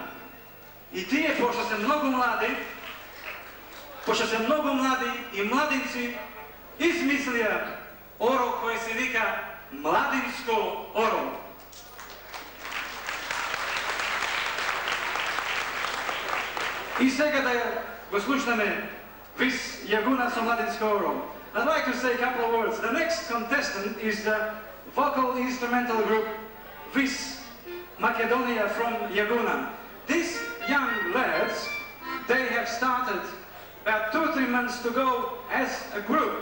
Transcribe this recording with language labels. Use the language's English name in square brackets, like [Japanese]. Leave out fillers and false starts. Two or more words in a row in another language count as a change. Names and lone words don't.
[Macedonian] И тие, пошто се многу млади и младинци, измислија оро кој се вика младинско оро. И сега да го слушнеме Vis Goce со младинско оро. [English] I'd like to say a couple of words. The next contestant is the vocal instrumental group Vis Macedonia from Jaguna. These young lads, they have started about 2-3 months to go as a group.